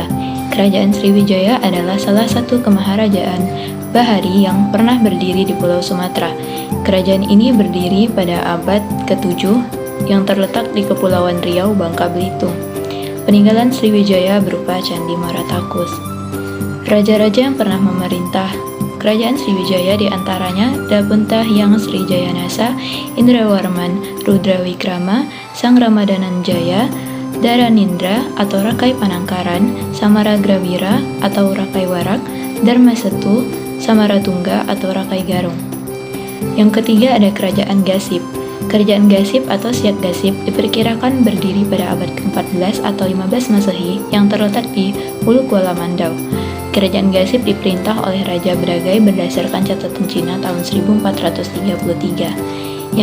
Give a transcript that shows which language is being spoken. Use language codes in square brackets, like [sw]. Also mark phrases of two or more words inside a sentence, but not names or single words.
[id] Kerajaan Sriwijaya adalah salah satu kemaharajaan Bahari yang pernah berdiri di Pulau Sumatera. Kerajaan ini berdiri pada abad ke-7 yang terletak di Kepulauan Riau, Bangka Belitung. Peninggalan Sriwijaya berupa Candi Muara Takus. Raja-raja yang pernah memerintah Kerajaan Sriwijaya diantaranya Dapunta Hyang Srijayanasa, Indrawarman Rudrawikrama, Sang Ramadanan Jaya, Dharanindra atau Rakai Panangkaran, Samaragrawira atau Rakai Warak, Dharmasetu, Samaratungga atau Rakai Garung. Yang ketiga ada Kerajaan Gasip. Kerajaan Gasip atau Siak Gasip diperkirakan berdiri pada abad ke-14 atau 15 Masehi yang terletak di Hulu Kuala Mandau. Kerajaan Gasip diperintah oleh Raja Bragai berdasarkan catatan Cina tahun 1433.